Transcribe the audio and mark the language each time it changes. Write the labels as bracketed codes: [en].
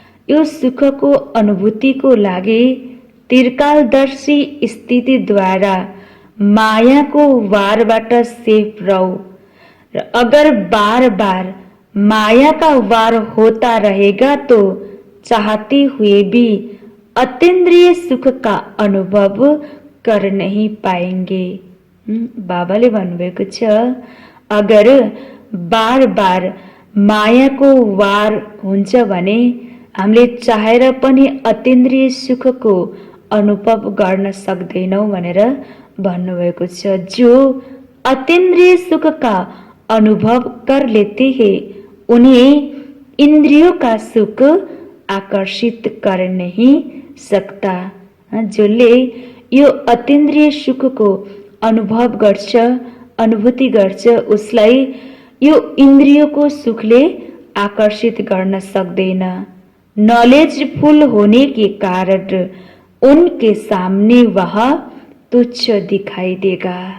[ne] यो सुखको अनुभूतिको लागि त्रिकालदर्शी स्थिति द्वारा मायाको वारबाट सेफ रहो। [hi] र अगर बार बार माया का वार होता रहेगा तो चाहते हुए भी अतीन्द्रिय सुख का अनुभव कर नहीं पाएंगे। [ne] बाबाले भन्नुभएको छ, अगर बार बार मायाको वार हुन्छ भने हामीले चाहेर पनि अतीन्द्रिय सुखको अनुभव गर्न सक्दैनौँ भनेर भन्नुभएको छ। [hi] जो अतीन्द्रिय सुख का अनुभव कर लेते हैं, उन्हें इंद्रियों का सुख आकर्षित कर नहीं सकता। [ne] जसले यो अतीन्द्रिय सुखको अनुभव गर्छ, अनुभूति गर्छ, उसलाई यो इन्द्रियको सुखले आकर्षित गर्न सक्दैन। [hi] नॉलेजफुल होने के कारण उनके सामने वह तुच्छ दिखाई देगा।